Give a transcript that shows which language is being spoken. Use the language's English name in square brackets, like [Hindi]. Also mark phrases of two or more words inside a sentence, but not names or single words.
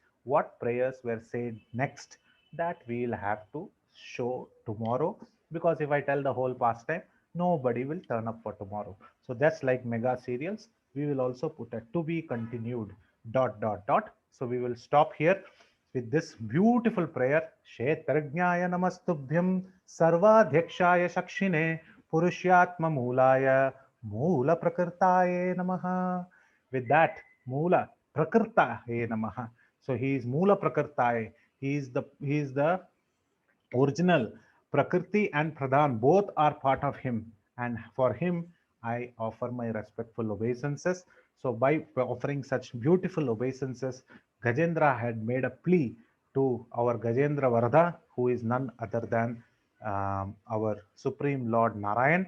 [English] What prayers were said next? That we'll have to show tomorrow, because if I tell the whole pastime, nobody will turn up for tomorrow. So that's like mega serials. We will also put a to be continued ... So we will stop here. with this beautiful prayer, [Sanskrit] Kshetrajnaya Namastubhyam Sarvadhyakshaya Shakshine Purushyatma Moolaya Moola Prakrtaye Namaha. [English] With that, [Sanskrit] Moola Prakrtaye Namaha. [English] So he is [Sanskrit] Moola Prakrtaye. [English] He is the original. Prakriti and Pradhan both are part of him, and for him I offer my respectful obeisances. So by offering such beautiful obeisances, Gajendra had made a plea to our Gajendra Varada, who is none other than our Supreme Lord Narayan.